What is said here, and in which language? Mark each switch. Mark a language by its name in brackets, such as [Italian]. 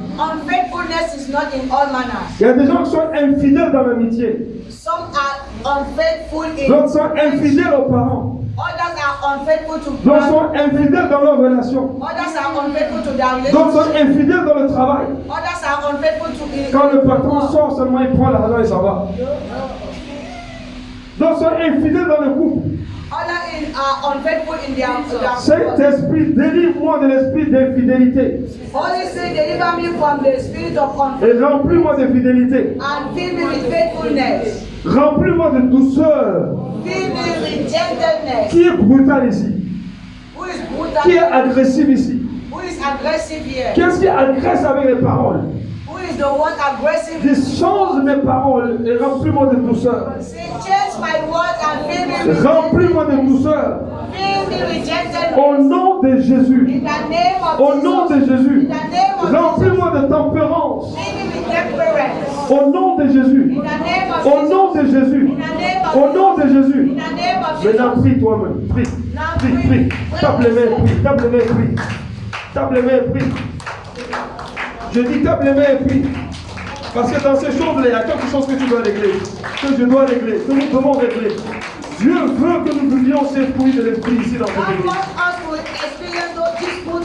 [English] Unfaithfulness is not in all manners. [French] Il y a des gens qui sont infidèles dans l'amitié. [English] Some are unfaithful in [French] D'autres sont infidèles aux parents. [English] others are unfaithful to [French] D'autres sont infidèles dans leurs relations. [English] Others are unfaithful to their [French] D'autres sont [English] relationship. [French] infidèles dans le travail. [English] Others are unfaithful to [French] Quand le patron sort seulement, il prend l'argent et s'en va. D'autres sont infidèles dans le couple. [English] are unfaithful in their [French] Saint-Esprit, délivre-moi de l'esprit d'infidélité [English] Holy Spirit, deliver me from the spirit of [French] et [English] conflict [French] remplis-moi de fidélité. [English] and fill me with faithfulness. [French] Remplis-moi de douceur. [English] Fill me with gentleness. [French] Qui est brutal ici? [English] Who is [French] Qui est brutal? agressif ici? [English] Who is aggressive here? [French] Qu'est-ce qui agresse avec les paroles? [English] Who is the one aggressive? [French] Dis, change mes paroles et remplis-moi de douceur. [English] Say, change my words and fill me with [French] Remplis-moi de douceur. [English] Fill me with gentleness. [French] Au nom de Jésus. [English] In the name of [French] Au nom de [English] Jesus. [French] Jésus. [English] In the name of [French] Remplis-moi de tempérance. [English] Fill me with temperance. [French] Au nom de Jésus. [English] In the name of [French] Au nom de Jésus. [English] In the name of [French] Au nom de Jésus. [English] In the name of [French] Maintenant, [English] Jesus. [French] prie toi-même. Prie. Prie, prie. Tape les mains, prie. Tape les mains, prie. Tape les mains, prie. Je dis tape les mains et prie. Parce que dans ces choses-là, il y a quelque chose que tu dois régler. Que je dois régler. Que nous devons régler. Dieu veut que nous vivions ces fruits de l'esprit ici dans cette [English] God [French] église. [English] wants us to experience those fruits